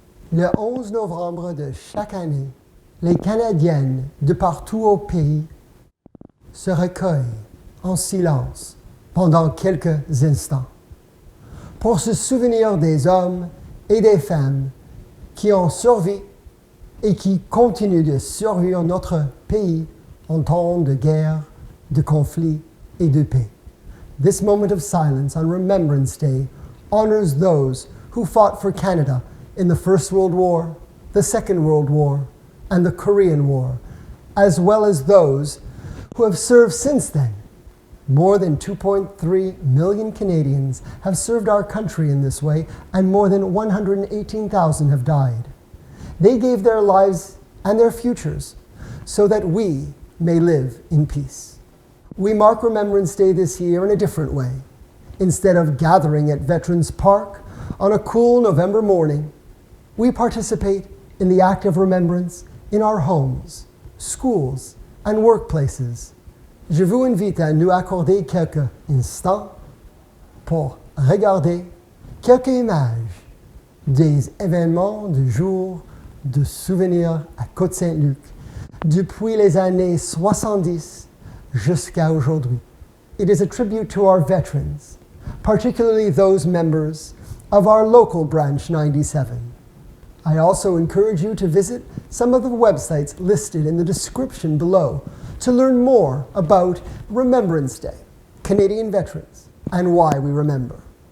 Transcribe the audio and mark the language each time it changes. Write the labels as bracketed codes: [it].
[fr] Le 11 novembre de chaque année, les Canadiennes de partout au pays se recueillent en silence pendant quelques instants pour se souvenir des hommes et des femmes qui ont survécu et qui continuent de survivre notre pays en temps de guerre, de conflit et de paix. [en] This moment of silence on Remembrance Day honors those who fought for Canada in the First World War, the Second World War, and the Korean War, as well as those who have served since then. More than 2.3 million Canadians have served our country in this way, and more than 118,000 have died. They gave their lives and their futures so that we may live in peace. We mark Remembrance Day this year in a different way. Instead of gathering at Veterans Park on a cool November morning, we participate in the act of remembrance in our homes, schools, and workplaces. [fr] Je vous invite à nous accorder quelques instants pour regarder quelques images des événements du jour de Souvenir à Côte Saint-Luc depuis les années 70 jusqu'à aujourd'hui. [en] It is a tribute to our veterans, particularly those members of our local Branch 97. I also encourage you to visit some of the websites listed in the description below to learn more about Remembrance Day, Canadian veterans, and why we remember.